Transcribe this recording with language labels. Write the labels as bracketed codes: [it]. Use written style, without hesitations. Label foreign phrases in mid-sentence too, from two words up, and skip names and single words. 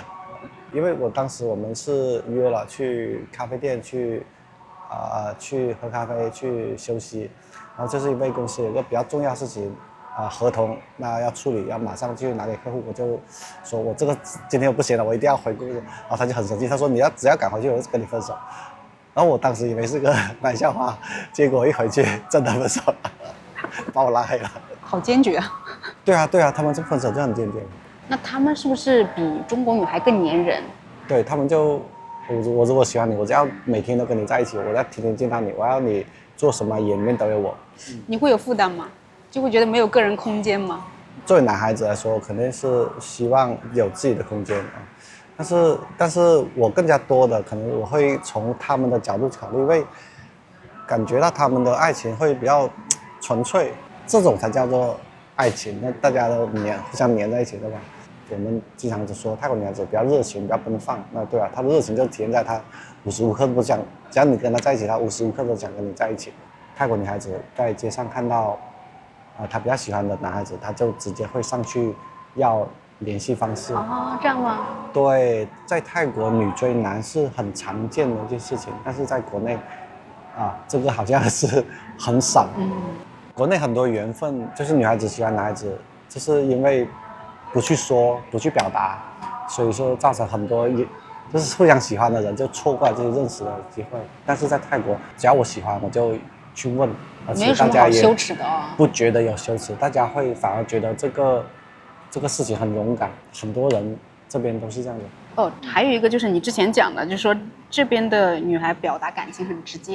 [zh] 因為我們是約了去咖啡店去喝咖啡去休息，然後就是因為公司有個比較重要的事情合同那要處理，要馬上去拿給客戶，我就說我這個今天我不行了，我一定要回公司。然後他就很生氣，他說只要趕回去我就跟你分手。然後我當時以為是個玩笑話，結果一回去真的分手了，把我拉黑了。好堅決啊！對啊，他們這分手就很堅決。那他們是不是比中國女孩更粘人？對，他們就我如果喜歡你，我就要每天都跟你在一起，我要天天見到你，我要你做什麼顏面都有我。你會有負擔嗎？就會覺得沒有個人空間嗎？作為男孩子來說，肯定是希望有自己的空間但是我更加多的可能我會從他們的角度考慮，因為感覺到他們的愛情會比較純粹，這種才叫做愛情。那大家都互相黏在一起，對吧？我們經常就說泰國女孩子比較熱情，比較奔放。那對啊，她的熱情就體現在她無時無刻都想，只要你跟她在一起，她無時無刻都想跟你在一起。泰國女孩子在街上看到她比較喜歡的男孩子，她就直接會上去要聯繫方式。哦，這樣嗎？對，在泰國女追男是很常見的一件事情，但是在國內這個好像是很少。國內很多緣分就是女孩子喜歡男孩子，就是因為不去說，不去表達，所以說造成很多就是互相喜歡的人就錯過了這些認識的機會。但是在泰國，只要我喜歡，我就去問，而沒有什麼且大家也好羞恥的哦。不覺得有羞恥，大家會反而覺得這個事情很勇敢，很多人這邊都是這樣的。哦，還有一個就是你之前講的，就是說這邊的女孩表達感情很直接。